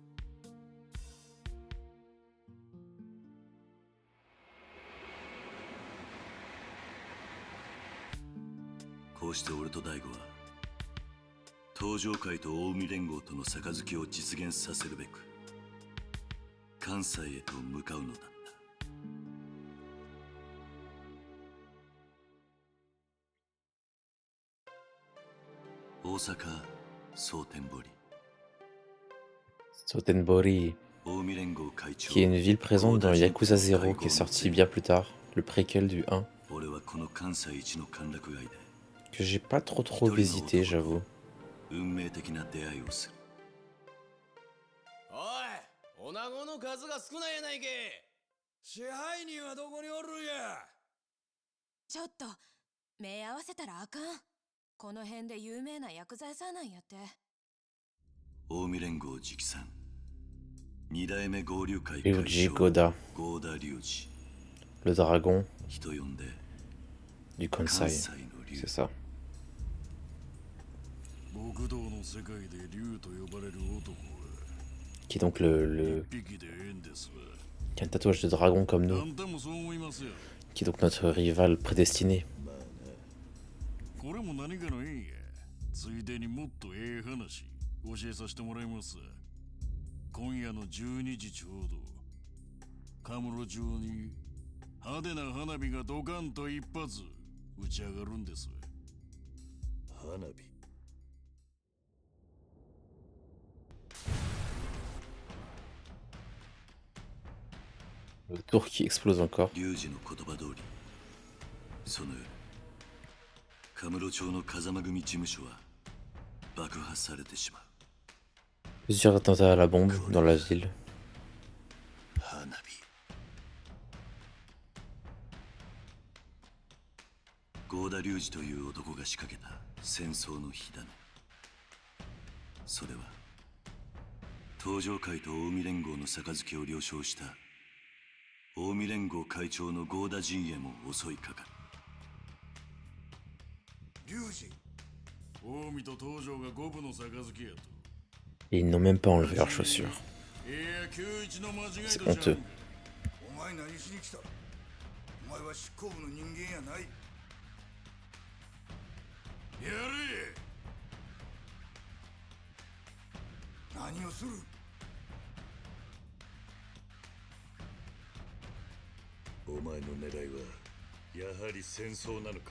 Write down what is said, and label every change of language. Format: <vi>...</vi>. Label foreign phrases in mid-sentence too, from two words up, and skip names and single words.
<ja>こうして俺と大悟は東上界と近江連合との杯を実現させるべく関西へと向かうのだった。大阪蒼天堀、 Sotenbori, 近江連合会長</ja> <fr>qui est une ville présente dans Yakuza 0 qui est sorti bien plus tard, le préquel du 1,</fr> <ja>俺はこの関西一の歓楽街で</ja> <fr>que j'ai pas trop visité, j'avoue.</fr> <ja>運命的な出会いをする。おい、女子の数が少ないやないけ。支配人はどこにおるんや。ちょっと目合わせたらあかん。この辺で有名な薬剤師なんやって。近江連合直参二代目合流会 Ryuji Goda, 合田隆二、</ja> <fr>le dragon</fr> <ja>人呼んで</ja> <fr>du</fr> <ja>関</ja> <fr>Kansai,</fr> <ja>西の龍。</ja> <fr>c'est ça.</fr> <ja>極道の世界で竜と呼ばれる男は</ja> <fr>Qui est donc le</fr> <ja>一匹でええんですわ。</ja> <fr>qui a un tatouage de dragon comme</fr> <ja>あ</ja> <fr>nous,</fr> <ja>んたもそう思いますよ。</ja> <fr>qui est donc notre rival prédestiné.</fr> <ja>これも何かの縁や。ついでにもっとええ話教えさせてもらいます。今夜の12時ちょうどカムロ町に派手な花火がドカンと一発打ち上がるんです。花火。</ja> <fr>Le tour qui explose encore.</fr> <ja>龍二の言葉通り、その夜カムロ町の風間組事務所は爆破されてしまう。</ja> <fr>Plusieurs attentats à la bombe dans la ville.</fr> <ja>花火。合田隆二という男が仕掛けた戦争の火種。それは東上会と近江連合の杯を了承した近江連合会長の合田陣営も襲いかかる。隆二、近江と東条が五分の杯やと。</ja> <fr>Et ils n'ont même pas enlevé leurs chaussures.</fr> <ja>いや、91の間違い</ja> <fr>C'est</fr> <ja>とちゃう。</ja> <fr>honteux.</fr> <ja>お前何しに来た？お前は執行部の人間やない。やれ。何をする？お前の狙いはやはり戦争なのか。</ja>